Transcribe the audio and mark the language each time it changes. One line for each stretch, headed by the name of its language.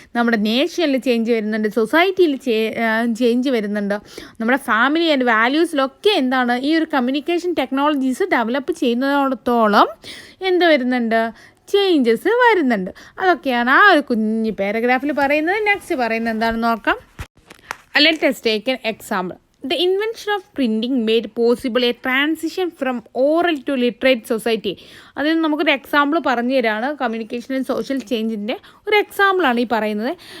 Malayalam: നമ്മുടെ നേഷനിൽ ചേഞ്ച് വരുന്നുണ്ട്, സൊസൈറ്റിയിൽ ചേഞ്ച് വരുന്നുണ്ട്, നമ്മുടെ ഫാമിലി ആൻഡ് വാല്യൂസിലൊക്കെ എന്താണ്, ഈ ഒരു കമ്മ്യൂണിക്കേഷൻ ടെക്നോളജീസ് ഡെവലപ്പ് ചെയ്യുന്നിടത്തോളം എന്ത് വരുന്നുണ്ട്, ചേഞ്ചസ് വരുന്നുണ്ട്. അതൊക്കെയാണ് ആ ഒരു കുഞ്ഞു പാരഗ്രാഫിൽ പറയുന്നത്. നെക്സ്റ്റ് പറയുന്നത് എന്താണെന്ന് നോക്കാം.
English: Let us take an example. The invention of printing made possible a transition from oral to literate society.
Malayalam: അതിന് നമുക്കൊരു എക്സാമ്പിൾ പറഞ്ഞു തരാണ്. കമ്മ്യൂണിക്കേഷൻ ആൻഡ് സോഷ്യൽ ചേഞ്ചിൻ്റെ ഒരു എക്സാമ്പിളാണ് ഈ പറയുന്നത്.